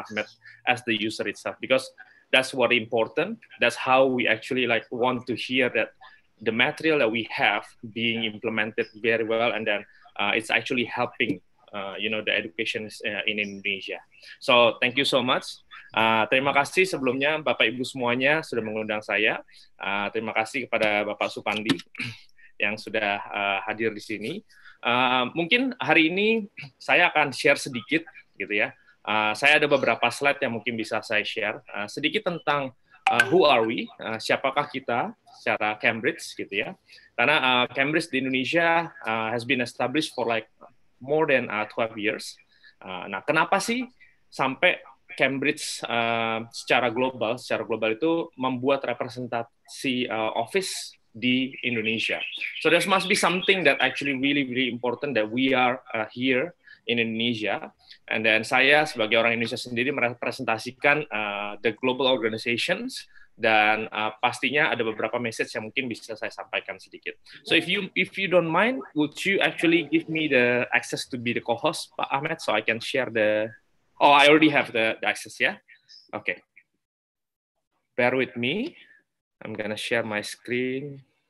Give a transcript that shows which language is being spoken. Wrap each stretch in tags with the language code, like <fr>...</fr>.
<en>Ahmed as the user itself, because that's what important. That's how we actually like want to hear that the material that we have being implemented very well, and then it's actually helping the education in Indonesia. So thank you so much.</en> <id>Terima kasih sebelumnya Bapak Ibu semuanya sudah mengundang saya. Terima kasih kepada Bapak Supandi yang sudah hadir di sini. Mungkin hari ini saya akan share sedikit gitu ya. Saya ada beberapa slide yang mungkin bisa saya share sedikit tentang</id> <en>who are we,</en> <id>siapakah kita secara Cambridge gitu ya. Karena Cambridge di Indonesia</id> <en>has been established for like more than 12 years.</en> <id>Nah, kenapa sih sampai Cambridge secara global itu membuat representasi office di Indonesia?</id> <en>So there must be something that actually really important that we are here in Indonesia. And then</en> <id>saya sebagai orang Indonesia sendiri merepresentasikan</id> <en>the global organizations,</en> <id>dan pastinya ada beberapa message yang mungkin bisa saya sampaikan sedikit.</id> <en>So if you don't mind, would you actually give me the access to be the co-host, Pak Ahmed, so I can share the... Oh, I already have the access, yeah? Okay. Bear with me. I'm gonna share my screen.</en>